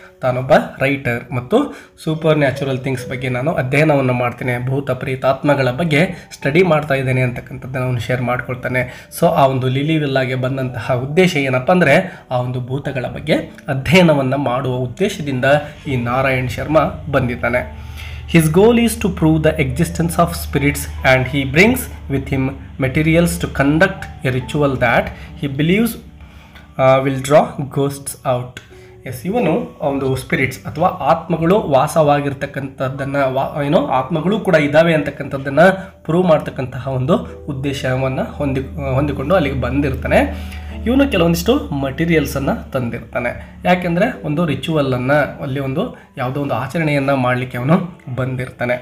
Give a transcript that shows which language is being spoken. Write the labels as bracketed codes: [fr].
[kn] ತಾನೊಬ್ಬ writer ಮತ್ತು super natural things ಬಗ್ಗೆ ನಾನು ಅಧ್ಯಯನವನ್ನು ಮಾಡ್ತೇನೆ, ಭೂತ ಪ್ರೇತಾತ್ಮಗಳ ಬಗ್ಗೆ ಸ್ಟಡಿ ಮಾಡ್ತಾ ಇದ್ದೇನೆ ಅಂತಕ್ಕಂಥದ್ದನ್ನು ಅವನು ಶೇರ್ ಮಾಡ್ಕೊಳ್ತಾನೆ. ಸೊ ಆ ಒಂದು ಲಿಲಿ ವಿಲ್ಲಾಗೆ ಬಂದಂತಹ ಉದ್ದೇಶ ಏನಪ್ಪ ಅಂದರೆ ಆ ಒಂದು ಭೂತಗಳ ಬಗ್ಗೆ ಅಧ್ಯಯನವನ್ನು ಮಾಡುವ ಉದ್ದೇಶದಿಂದ ಈ ನಾರಾಯಣ್ ಶರ್ಮಾ ಬಂದಿದ್ದಾನೆ. [en] His goal is to prove the existence of spirits and he brings with him materials to conduct a ritual that he believes will draw ghosts out. [kn] S, ಇವನು ಒಂದು ಸ್ಪಿರಿಟ್ಸ್ ಅಥವಾ ಆತ್ಮಗಳು ವಾಸವಾಗಿರ್ತಕ್ಕಂಥದ್ದನ್ನು ಆತ್ಮಗಳು ಕೂಡ ಇದ್ದಾವೆ ಅಂತಕ್ಕಂಥದ್ದನ್ನು ಪ್ರೂವ್ ಮಾಡ್ತಕ್ಕಂತಹ ಒಂದು ಉದ್ದೇಶವನ್ನು ಹೊಂದಿಕೊಂಡು ಅಲ್ಲಿಗೆ ಬಂದಿರ್ತಾನೆ. ಇವನು ಕೆಲವೊಂದಿಷ್ಟು ಮಟೀರಿಯಲ್ಸನ್ನು ತಂದಿರ್ತಾನೆ. ಯಾಕೆಂದರೆ ಒಂದು ರಿಚುವಲನ್ನು ಅಲ್ಲಿ ಒಂದು ಯಾವುದೋ ಒಂದು ಆಚರಣೆಯನ್ನು ಮಾಡಲಿಕ್ಕೆ ಅವನು ಬಂದಿರ್ತಾನೆ.